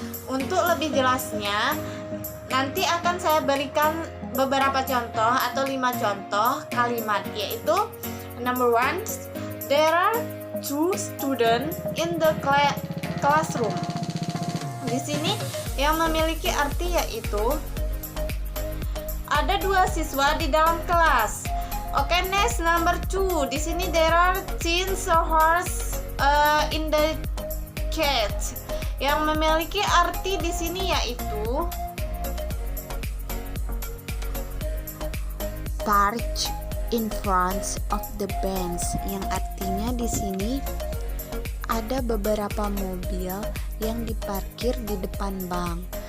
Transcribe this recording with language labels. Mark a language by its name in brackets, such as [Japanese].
[Indonesian] Untuk lebih jelasnya, nanti akan saya berikan beberapa contoh atau 5 contoh kalimat, yaitu [English] number 1, there are 2 students in the classroom. [Indonesian] Di sini yang memiliki arti yaitu ada 2 siswa di dalam kelas. Oke, [English] next number 2. [Indonesian] Di sini [English] there are 10 horses in the cage. [Indonesian] Yang memiliki arti di sini yaitu [English] parked in front of the bench, [Indonesian] yang artinya di sini ada beberapa mobil yang diparkir di depan bank.